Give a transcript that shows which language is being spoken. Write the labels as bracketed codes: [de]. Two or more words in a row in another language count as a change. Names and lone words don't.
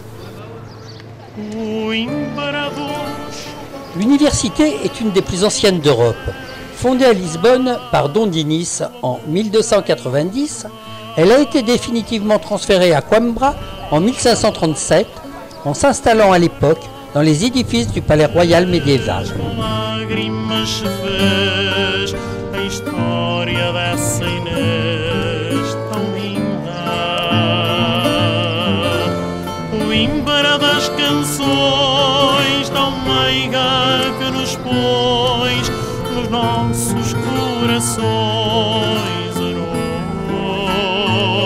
[fr] L'université est une des plus anciennes d'Europe. Fondée à Lisbonne par Dom Dinis en 1290, elle a été définitivement transférée à Coimbra en 1537, en s'installant à l'époque dans les édifices du palais royal médiéval. [pt] O Imbara das canções tão meiga que nos pôs nos nossos corações a nu.